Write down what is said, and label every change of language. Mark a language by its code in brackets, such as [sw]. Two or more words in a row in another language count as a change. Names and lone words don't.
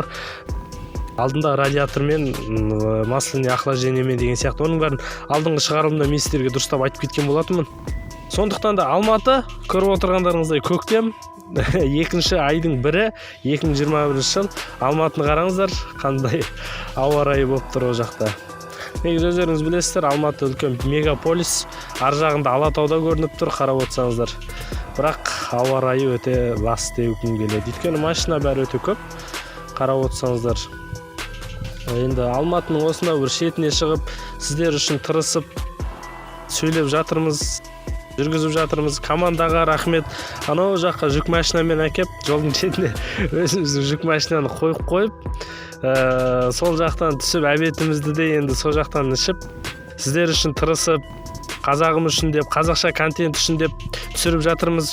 [kk] Алдында радиатор мен [ru] масляный охлаждениемен [kk] деген сияқты. Оның бәрін алдыңғы шығарылымда мен сіздерге дұрыстап айтып кеткен болатынмын. Сондықтан да Алматы, көріп отырғандарыңыздай көктем, 2-ші айдың 1-і 2021 жыл. Алматыны қараңыздар, қандай ауа райы болып тұр о жақта. [ky] Негизи өздөрүңүз билесиздер, Алматы үлкөн мегаполис, ар жагында Алатауда көрүнүп тур, карап отсаңыздар. Бирок аба ырайы өтө лас дегим келет. Өйткөнү машина баары өтө көп. Карап отсаңыздар. [kk] Енді Алматының осында бір шетіне шығып, сіздер үшін тырысып сөйлеп жатырмыз, жүргізіп жатырмыз. Командаға рахмет. Анау жаққа жүк машинамен әкеп, жолдың шетіне өзіміздің жүк машинаны қойып, сол жақтан түсіп, әбетімізді де енді сол жақтан ішіп, сіздер үшін тырысып, қазағым үшін деп, қазақша контент үшін деп түсіріп жатырмыз.